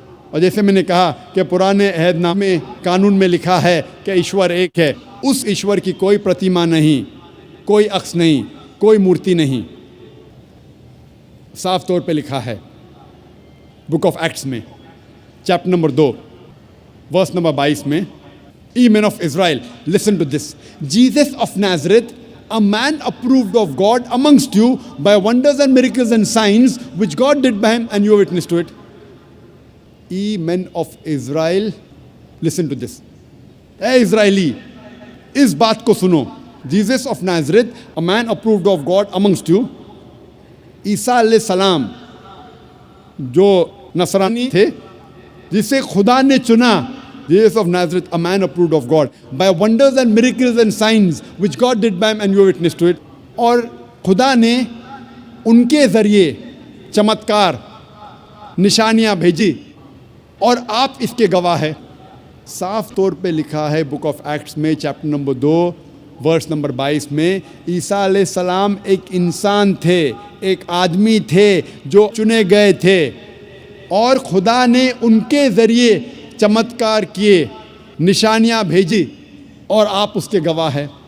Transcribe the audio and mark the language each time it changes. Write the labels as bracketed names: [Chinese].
[Urdu] اور جیسے میں نے کہا کہ پرانے عہد نامے قانون میں لکھا ہے کہ ایشور ایک ہے, اس ایشور کی کوئی پرتیما نہیں, کوئی عکس نہیں, کوئی مورتی نہیں. صاف طور پہ لکھا ہے بک آف ایکٹس میں چیپٹر نمبر 2 ورس نمبر 22 میں, [English] Ye men of Israel, listen to this. Jesus of Nazareth, a man approved of God amongst you by wonders and miracles and signs which God did by him, and you are witness to it. Ye men of Israel, listen to this. [Urdu] اے اسرائیلی, اس بات کو سنو. [English] Jesus of Nazareth, a man approved of God amongst you. [Urdu] عیسیٰ علیہ السلام جو نصرانی تھے جسے خدا نے چنا, [English] Jesus of Nazareth, a man approved of God by wonders and miracles and signs which God did by him, and you are witness to it. [Urdu] اور خدا نے ان کے ذریعے چمتکار نشانیاں بھیجی اور آپ اس کے گواہ ہیں. صاف طور پہ لکھا ہے بک آف ایکٹس میں چیپٹر نمبر 2 ورس نمبر 22 میں, عیسیٰ علیہ السلام ایک انسان تھے, ایک آدمی تھے جو چنے گئے تھے, اور خدا نے ان کے ذریعے چمتکار کیے, نشانیاں بھیجی, اور آپ اس کے گواہ ہیں.